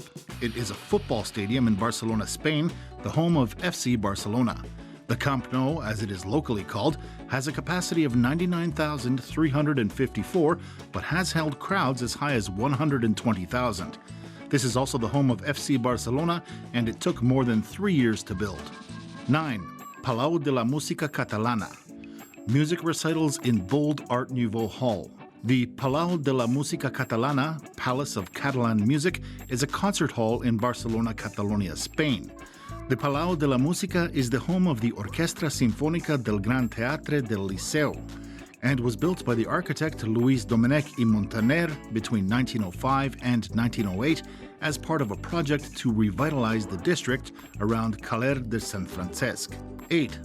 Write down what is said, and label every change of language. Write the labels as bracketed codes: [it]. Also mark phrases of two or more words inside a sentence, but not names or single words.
[en] It is a football stadium in Barcelona, Spain, the home of FC Barcelona. The Camp Nou, as it is locally called, has a capacity of 99,354, but has held crowds as high as 120,000. This is also the home of FC Barcelona, and it took more than 3 years to build. 9. Palau de la Música Catalana. Music recitals in bold Art Nouveau Hall. The Palau de la Música Catalana, Palace of Catalan Music, is a concert hall in Barcelona, Catalonia, Spain. The Palau de la Música is the home of the Orquestra Sinfónica del Gran Teatre del Liceu and was built by the architect Luis Domènech i Montaner between 1905 and 1908 as part of a project to revitalize the district around Caler de Sant Francesc. 8.